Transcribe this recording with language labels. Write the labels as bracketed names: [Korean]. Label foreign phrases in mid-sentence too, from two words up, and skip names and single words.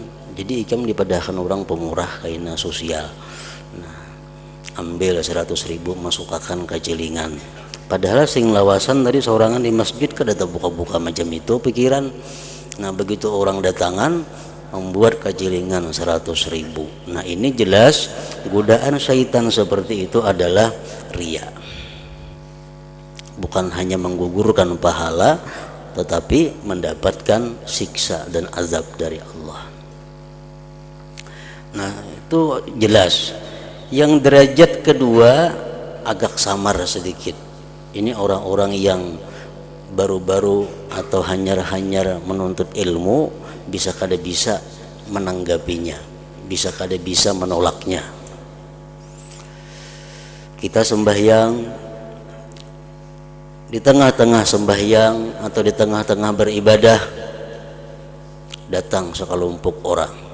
[Banjar] Jadi ikam dipadahkan orang pemurah kaina sosial. [Indonesian] Nah, ambil 100.000 masukkan ke cilingan. [Banjar] Padahal sing lawasan tadi seorangan di masjid kada buka-buka macam itu pikiran. [Indonesian] Nah begitu orang datangan membuat kajilingan 100.000. Nah ini jelas godaan syaitan seperti itu adalah riya. Bukan hanya menggugurkan pahala, tetapi mendapatkan siksa dan azab dari Allah. Nah itu jelas. Yang derajat kedua agak samar sedikit. Ini orang-orang yang baru-baru atau hanyar-hanyar menuntut ilmu, bisa kada bisa menanggapinya, bisa kada bisa menolaknya. Kita sembahyang, di tengah-tengah sembahyang atau di tengah-tengah beribadah datang sekelompok orang.